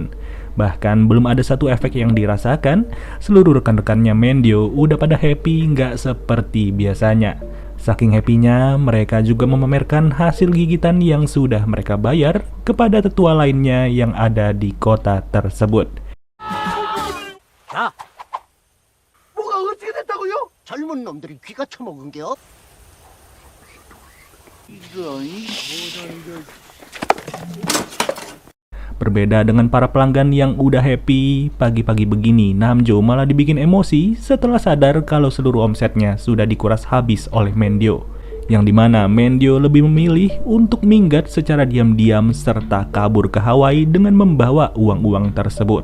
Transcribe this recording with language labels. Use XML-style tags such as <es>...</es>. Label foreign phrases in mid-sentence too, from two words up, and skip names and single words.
<id>Bahkan belum ada satu efek yang dirasakan, seluruh rekan-rekannya Mendio udah pada happy nggak seperti biasanya. Saking happy-nya, mereka juga memamerkan hasil gigitan yang sudah mereka bayar kepada tetua lainnya yang ada di kota tersebut.</id> <ko>자, 뭐가 어떻게 됐다고요? 젊은 놈들이 귀가 처먹은 게요? 이런</ko> <id>Berbeda dengan para pelanggan yang udah happy, pagi-pagi begini Namjoon malah dibikin emosi setelah sadar kalau seluruh omsetnya sudah dikuras habis oleh Mendio. Yang dimana Mendio lebih memilih untuk minggat secara diam-diam serta kabur ke Hawaii dengan membawa uang-uang tersebut.</id>